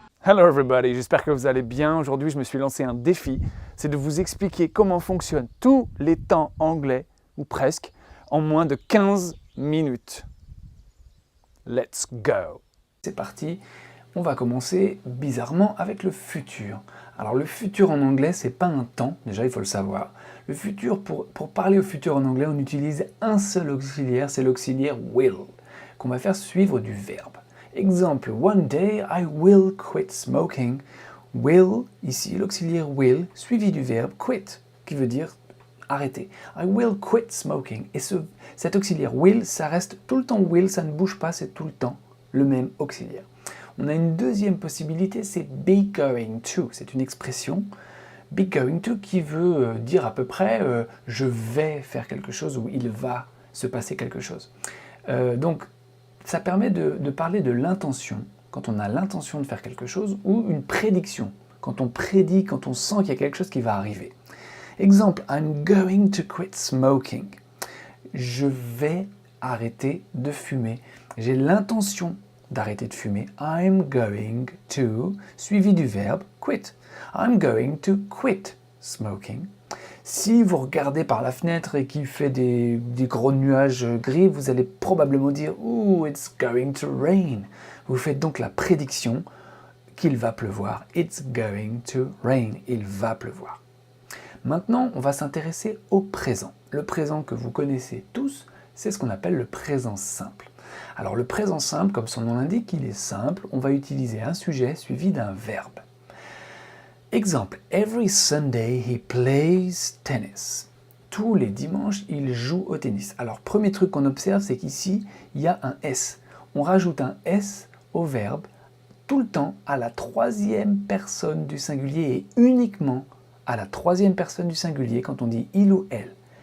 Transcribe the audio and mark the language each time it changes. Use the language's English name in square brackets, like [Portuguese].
[English] Hello everybody, [French] j'espère que vous allez bien. Aujourd'hui, je me suis lancé un défi, c'est de vous expliquer comment fonctionnent tous les temps anglais, ou presque, en moins de 15 minutes. [English] Let's go! [French] C'est parti, on va commencer bizarrement avec le futur. Alors le futur en anglais, c'est pas un temps, déjà il faut le savoir. Le futur, pour parler au futur en anglais, on utilise un seul auxiliaire, c'est l'auxiliaire will, qu'on va faire suivre du verbe. [English] Exemple, one day I will quit smoking. [French] Will, ici l'auxiliaire will, suivi du verbe quit, qui veut dire arrêter. [English] I will quit smoking. [French] Et cet auxiliaire will, ça reste tout le temps will, ça ne bouge pas, c'est tout le temps le même auxiliaire. On a une deuxième possibilité, c'est be going to. C'est une expression, be going to, qui veut dire à peu près je vais faire quelque chose ou il va se passer quelque chose. Donc, ça permet de parler de l'intention, quand on a l'intention de faire quelque chose, ou une prédiction, quand on prédit, quand on sent qu'il y a quelque chose qui va arriver. [English] Exemple, I'm going to quit smoking. [French] Je vais arrêter de fumer. J'ai l'intention d'arrêter de fumer. [English] I'm going to, [French] suivi du verbe [English] quit. I'm going to quit smoking. [French] Si vous regardez par la fenêtre et qu'il fait des gros nuages gris, vous allez probablement dire « [English] Ooh, it's going to rain ». [French] Vous faites donc la prédiction qu'il va pleuvoir. [English] It's going to rain. [French] Il va pleuvoir. Maintenant, on va s'intéresser au présent. Le présent que vous connaissez tous, c'est ce qu'on appelle le présent simple. Alors le présent simple, comme son nom l'indique, il est simple. On va utiliser un sujet suivi d'un verbe. [English] Exemple, every Sunday he plays tennis. [French] Tous les dimanches, il joue au tennis. Alors, premier truc qu'on observe, c'est qu'ici, il y a un S. On rajoute un S au verbe tout le temps à la troisième personne du singulier et uniquement à la troisième personne du singulier quand on dit il ou elle.